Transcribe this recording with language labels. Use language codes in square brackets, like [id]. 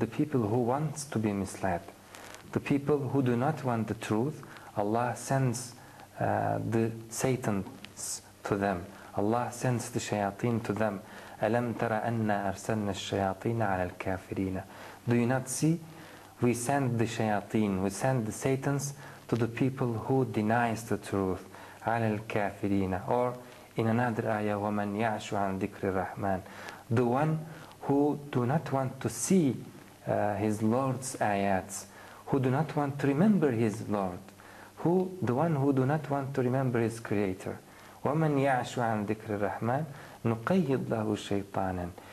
[en] The people who want to be misled. The people who do not want the truth, Allah sends the Satans to them. Allah sends the shayateen to them. [ar] أَلَمْ تَرَ أَنَّا أَرْسَلْنَا الشَّيَاطِينَ عَلَى الْكَافِرِينَ. [en] Do you not see? We send the shayateen, we send the Satans to the people who denies the truth. [ar] عَلَى الْكَافِرِينَ. [en] Or in another ayah, [ar] وَمَنْ يَعْشُ عَنْ ذِكْرِ الرَّحْمَنِ. [en] The one who do not want to see his Lord's ayats, who do not want to remember his Lord, the one who do not want to remember his Creator. [ar] وَمَنْ يَعْشُ عَنْ ذِكْرِ الرَّحْمَنِ نُقَيِّضْ لَهُ شَيْطَانًا.